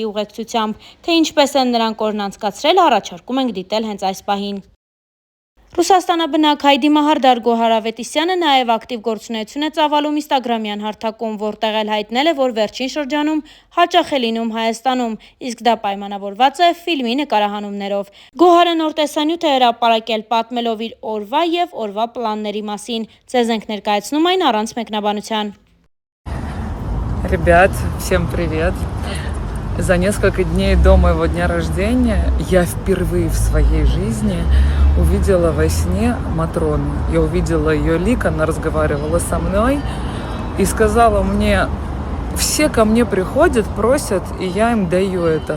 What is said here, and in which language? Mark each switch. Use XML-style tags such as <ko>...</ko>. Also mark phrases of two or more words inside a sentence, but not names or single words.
<hy>ուղեկցությամբ, թե ինչպես են նրանք օրն անցկացրել, առաջարկում ենք դիտել հենց այս պահին։ Ռուսաստանաբնակ Հայդի Մահարդար Գոհար Ավետիսյանը նաև ակտիվ գործունեություն է ծավալում ինստագրամյան հարթակում, որտեղ էլ հայտնել է, որ վերջին շրջանում հաճախ է լինում Հայաստանում, իսկ դա պայմանավորված է ֆիլմի նկարահանումներով։ Գոհարը նոր տեսանյութ է հրապարակել, պատմելով իր օրվա և օրվա պլանների մասին։ Ձեզ ենք ներկայացնում այն առանց մեկնաբանության։</hy> <ru>Ребят, всем привет! За несколько дней до моего дня рождения я впервые в своей жизни увидела во сне Матрону. Я увидела ее лик, она разговаривала со мной и сказала мне: все ко мне приходят, просят, и я им даю это.</ru>